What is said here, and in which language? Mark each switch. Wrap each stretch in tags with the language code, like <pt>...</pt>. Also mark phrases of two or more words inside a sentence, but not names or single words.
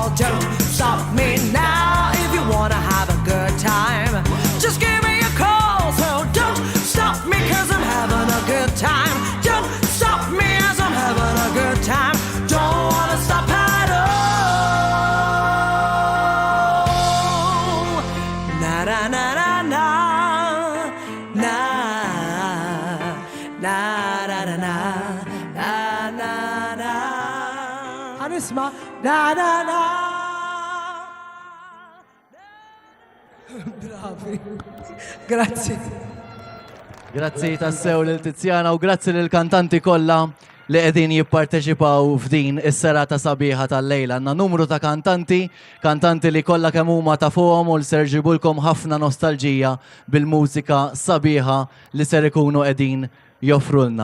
<en>Don't stop me now, if you wanna have a good time, just give me a call. So don't stop me, 'cause I'm having a good time. Don't stop me, as I'm having a good time. Don't wanna stop at all. Na na na na na, na na na na na na na na. Anisma, na na na.</en> <it>Bravi, grazie.</it> <mt>Grazzi tassew lil Tiziana u grazzi lil kantanti kollha li qegħdin jipparteċipaw f'din is-serata sabiħa tal-lejla. Għandna numru ta' kantanti li kollha kemm huma tafuhom u ser ġibulkom ħafna nostalġija bil-mużika sabiħa li ser ikunu qegħdin joffrulna.</mt>